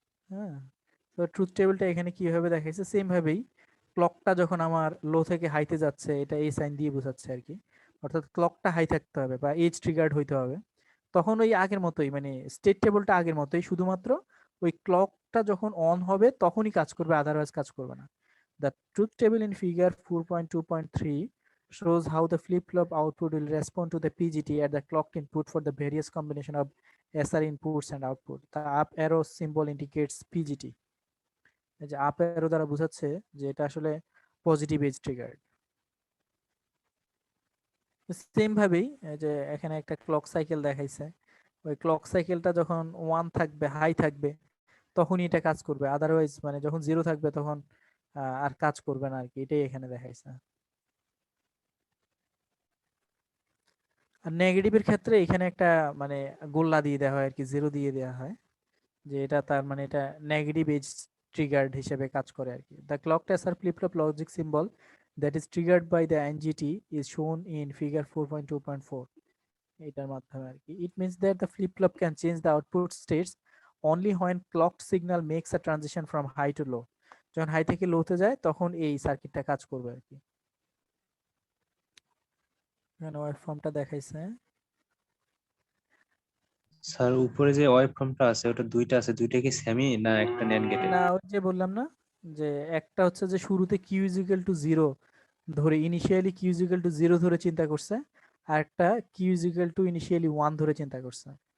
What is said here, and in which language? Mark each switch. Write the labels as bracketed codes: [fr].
[bn] হ্যাঁ, তো ট্রুথ টেবিলটা এখানে কিভাবে দেখাইছে, সেম ভাবেই ক্লকটা যখন আমার লো থেকে হাইতে যাচ্ছে এটা এই সাইন দিয়ে বোঝাচ্ছে আর কি। অর্থাৎ ক্লকটা হাই থাকতে হবে বা এজ ট্রিগার্ড হইতে হবে, তখন ওই আগের মতোই মানে স্টেট টেবিলটা আগের মতোই, শুধুমাত্র ওই ক্লকটা যখন অন হবে তখনই কাজ করবে, আদারওয়াইজ কাজ করবে না। [en] The truth table in figure 4.2.3 shows how the flip-flop output will respond to the PGT at the clocked input for the various combination of SR inputs and output. The up arrow symbol indicates PGT. [bn] এই যে up arrow দ্বারা বোঝাচ্ছে যে এটা আসলে positive age trigger. Same ভাবেই এই যে এখানে একটা ক্লক সাইকেল দেখাইছে, ওই ক্লক সাইকেলটা যখন 1 থাকবে হাই থাকবে তখনই এটা কাজ করবে, আদারওয়াইজ মানে যখন 0 থাকবে তখন আর কাজ করবে না আর কি, এটাই এখানে দেখাইছে। আর নেগেটিভের ক্ষেত্রে এখানে একটা মানে গোল্লা দিয়ে দেওয়া হয় আর কি, 0 দিয়ে দেওয়া হয়, যে এটা তার মানে এটা নেগেটিভ এজ ট্রিগার্ড হিসেবে কাজ করে আর কি। [en] The clocked SR flip-flop logic symbol that is triggered by the NGT is shown in figure 4.2.4. [bn] এটার মাধ্যমে আর কি। [en] It means that the flip-flop can change the output states only when clocked signal makes a transition from high to low. [bn] যখন high থেকে লোতে যায় তখন এই সার্কিটটা কাজ করবে আর কি। এখানে ওয়েভফর্মটা দেখাইছে। স্যার উপরে যে ওয়েভ ফর্মটা আছে ওটা দুইটা আছে, দুইটা কি সেমি না একটা ন্যান্ড গেটের? না ওই যে বললাম না যে একটা হচ্ছে যে শুরুতে কিউ ইজ ইকুয়াল টু 0 ধরে initially Q is equal to 0 ধরে চিন্তা করছে, আর একটা Q is equal to initially 1 ধরে চিন্তা করছে।